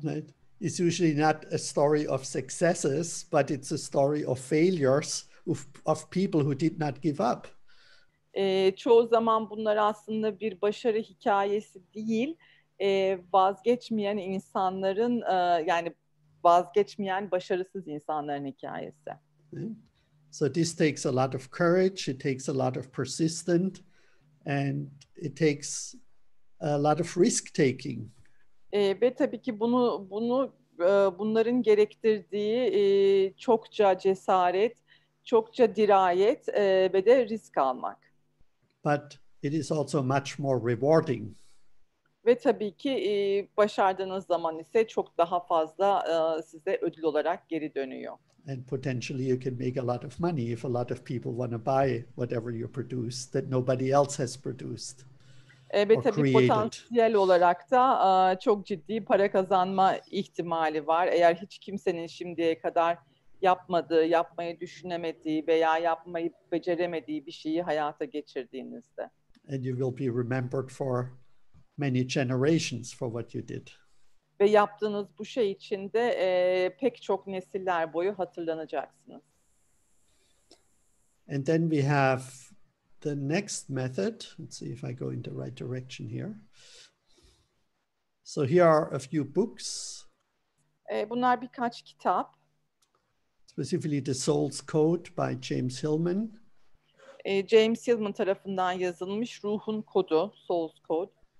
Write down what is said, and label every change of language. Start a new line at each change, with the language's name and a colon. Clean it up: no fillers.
English: Right. It's usually not a story of successes, but it's a story of failures of people who did not give up.
Turkish: Çoğu zaman bunlar aslında bir başarı hikayesi değil, vazgeçmeyen insanların, yani vazgeçmeyen başarısız insanların hikayesi.
English: Right. So this takes a lot of courage, it takes a lot of persistence, and it takes a lot of risk taking.
Turkish: Ve tabii ki bunların gerektirdiği çokça cesaret, çokça dirayet ve de risk almak.
English: But it is also much more rewarding.
Turkish: Ve tabii ki başardığınız zaman ise çok daha fazla size ödül olarak geri dönüyor.
English: And potentially you can make a lot of money if a lot of people want to buy whatever you produce that nobody else has produced
Turkish: Ve
English: or
Turkish: tabii
English: created.
Turkish: potansiyel olarak da çok ciddi para kazanma ihtimali var. Eğer hiç kimsenin şimdiye kadar yapmadığı, yapmayı düşünemediği veya yapmayı beceremediği bir şeyi hayata geçirdiğinizde.
English: And you will be remembered for many generations for what you did.
Turkish: Ve yaptığınız bu şey için de pek çok nesiller boyu hatırlanacaksınız.
English: And then we have the next method. Let's see if I go in the right direction here. So here are a few books.
Turkish: Bunlar birkaç kitap.
English: Specifically The Soul's Code by James Hillman.
Turkish: James Hillman tarafından yazılmış Ruhun Kodu, Soul's Code.